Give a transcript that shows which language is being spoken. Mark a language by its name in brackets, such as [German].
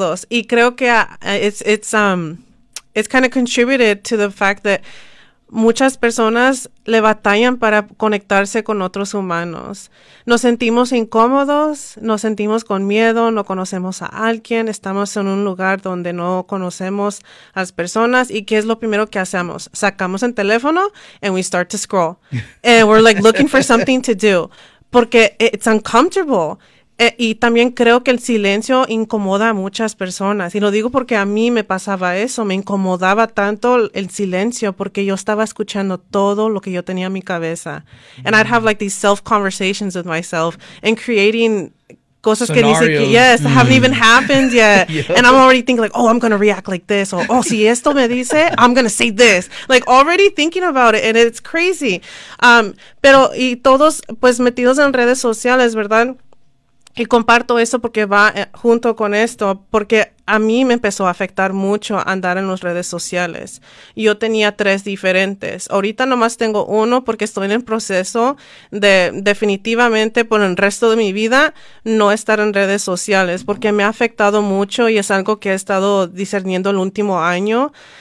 [Spanish] Y creo que [English] it's kind of contributed to the fact that [Spanish] muchas personas le batallan para conectarse con otros humanos. Nos sentimos incómodos, nos sentimos con miedo, no conocemos a alguien, estamos en un lugar donde no conocemos a las personas. ¿Y qué es lo primero que hacemos? Sacamos el teléfono [English] and we start to scroll. And we're like looking for something to do. [Spanish] Porque [English] it's uncomfortable. [Spanish] Y también creo que el silencio incomoda a muchas personas. Y lo digo porque a mí me pasaba eso. Me incomodaba tanto el silencio porque yo estaba escuchando todo lo que yo tenía en mi cabeza. [English] And I'd have like these self-conversations with myself and creating [Spanish] cosas [English] scenarios. [Spanish] Que ni siquiera, [English] yes, haven't even happened yet. And I'm already thinking like, oh, I'm going to react like this. Or, oh, [Spanish] si esto me dice, [English] I'm going to say this. Like, already thinking about it. And it's crazy. [Spanish] Pero, y todos, pues, metidos en redes sociales, ¿verdad? Y comparto eso porque va junto con esto, porque a mí me empezó a afectar mucho andar en las redes sociales. Yo tenía 3 diferentes. Ahorita nomás tengo 1 porque estoy en el proceso de definitivamente por el resto de mi vida no estar en redes sociales, porque me ha afectado mucho y es algo que he estado discerniendo el último año.